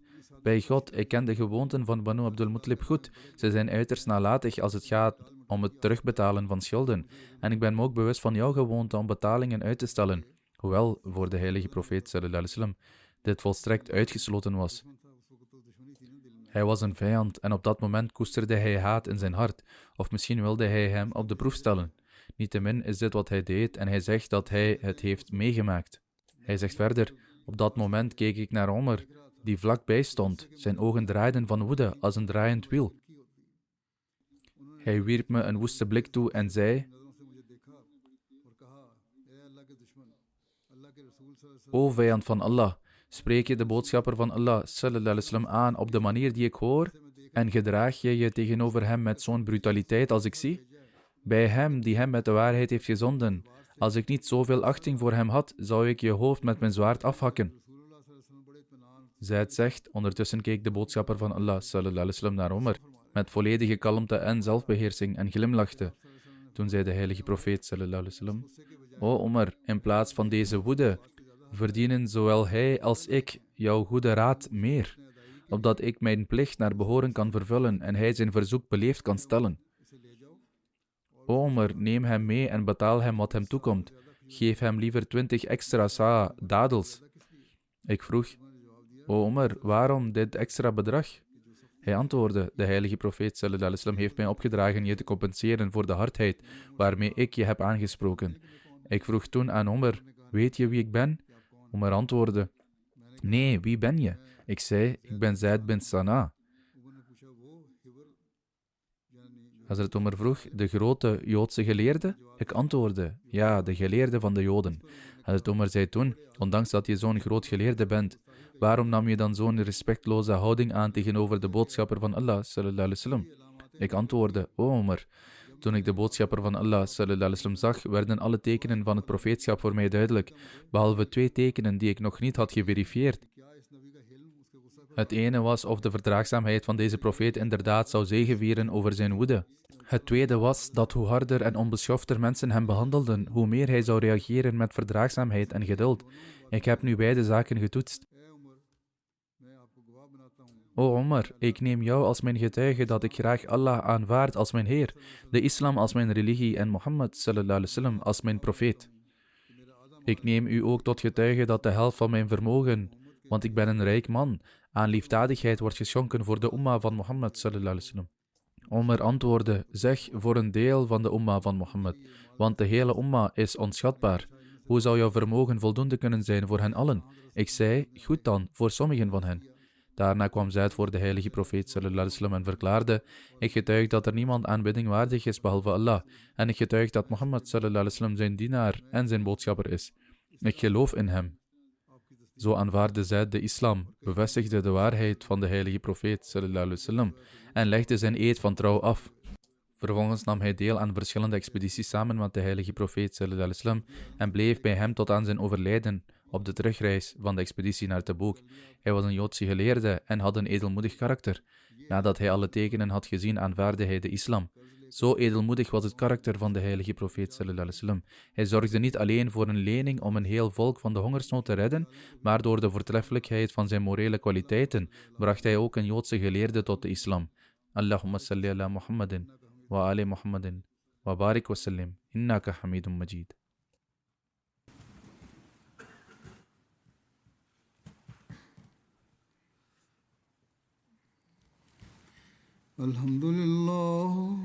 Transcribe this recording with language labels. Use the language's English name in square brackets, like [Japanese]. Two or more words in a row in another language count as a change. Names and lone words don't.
[Dutch] Bij God, ik ken de gewoonten van Banu Abdul Muttalib goed. Ze zijn uiterst nalatig als het gaat om het terugbetalen van schulden. En ik ben me ook bewust van jouw gewoonte om betalingen uit te stellen. Hoewel voor de heilige profeet sallallahu alaihi wasallam dit volstrekt uitgesloten was. Hij was een vijand en op dat moment koesterde hij haat in zijn hart. Of misschien wilde hij hem op de proef stellen. Niettemin is dit wat hij deed en hij zegt dat hij het heeft meegemaakt. Hij zegt verder: op dat moment keek ik naar Omar, die vlakbij stond. Zijn ogen draaiden van woede als een draaiend wiel. Hij wierp me een woeste blik toe en zei: O vijand van Allah, spreek je de boodschapper van Allah [Arabic] صلى الله عليه وسلم [Dutch] aan op de manier die ik hoor en gedraag je je tegenover hem met zo'n brutaliteit als ik zie? Bij hem die hem met de waarheid heeft gezonden. Als ik niet zoveel achting voor hem had, zou ik je hoofd met mijn zwaard afhakken. Zaid zegt: ondertussen keek de boodschapper van Allah [Arabic] صلى الله عليه وسلم [Dutch] naar Omar met volledige kalmte en zelfbeheersing en glimlachte. Toen zei de heilige profeet [Arabic] صلى الله عليه وسلم: [Dutch] O Omar, in plaats van deze woede verdienen zowel hij als ik jouw goede raad meer, opdat ik mijn plicht naar behoren kan vervullen en hij zijn verzoek beleefd kan stellen. O Omar, neem hem mee en betaal hem wat hem toekomt. Geef hem liever 20 extra sa dadels. Ik vroeg: O Omar, waarom dit extra bedrag? Hij antwoordde, de heilige profeet [Arabic] صلى الله عليه وسلم [Dutch] heeft mij opgedragen je te compenseren voor de hardheid waarmee ik je heb aangesproken. Ik vroeg toen aan Omar, weet je wie ik ben? Omar antwoordde, nee, wie ben je? Ik zei, ik ben Zaid bin Sana. Hazrat Omar vroeg, de grote Joodse geleerde? Ik antwoordde, ja, de geleerde van de Joden. Hazrat Omar zei toen, ondanks dat je zo'n groot geleerde bent, waarom nam je dan zo'n respectloze houding aan tegenover de boodschapper van Allah, [Arabic] صلى الله عليه وسلم? [Dutch] Ik antwoordde, o Omar, toen ik de boodschapper van Allah, [Arabic] صلى الله عليه وسلم, [Dutch] zag, werden alle tekenen van het profeetschap voor mij duidelijk, behalve 2 tekenen die ik nog niet had geverifieerd. Het ene was of de verdraagzaamheid van deze profeet inderdaad zou zegevieren over zijn woede. Het tweede was dat hoe harder en onbeschofter mensen hem behandelden, hoe meer hij zou reageren met verdraagzaamheid en geduld. Ik heb nu beide zaken getoetst. O Omar, ik neem jou als mijn getuige dat ik graag Allah aanvaard als mijn Heer, de islam als mijn religie en Mohammed [Arabic] صلى الله عليه وسلم [Dutch] als mijn profeet. Ik neem u ook tot getuige dat de helft van mijn vermogen, want ik ben een rijk man, aan liefdadigheid wordt geschonken voor de umma van Mohammed [Arabic] صلى الله عليه وسلم. [Dutch] Omar antwoordde, zeg voor een deel van de umma van Mohammed, want de hele umma is onschatbaar. Hoe zou jouw vermogen voldoende kunnen zijn voor hen allen? Ik zei, goed dan, voor sommigen van hen. Daarna kwam Zaid voor de heilige profeet [Arabic] صلى الله عليه وسلم [Dutch] en verklaarde, ik getuig dat er niemand aanbidding waardig is behalve Allah, en ik getuig dat Mohammed [Arabic] صلى الله عليه وسلم [Dutch] zijn dienaar en zijn boodschapper is. Ik geloof in hem. Zo aanvaarde Zaid de islam, bevestigde de waarheid van de heilige profeet [Arabic] صلى الله عليه وسلم [Dutch] en legde zijn eed van trouw af. Vervolgens nam hij deel aan verschillende expedities samen met de heilige profeet [Arabic] صلى الله عليه وسلم [Dutch] en bleef bij hem tot aan zijn overlijden op de terugreis van de expeditie naar Taboek. Hij was een Joodse geleerde en had een edelmoedig karakter. Nadat hij alle tekenen had gezien, aanvaarde hij de islam. Zo edelmoedig was het karakter van de heilige profeet [Arabic] صلى الله عليه وسلم. [Dutch] Hij zorgde niet alleen voor een lening om een heel volk van de hongersnood te redden, maar door de voortreffelijkheid van zijn morele kwaliteiten bracht hij ook een Joodse geleerde tot de islam. [Arabic] اللهم صل على محمد وآل محمد وبارك وسلم إنك حميد مجيد. Alhamdulillah.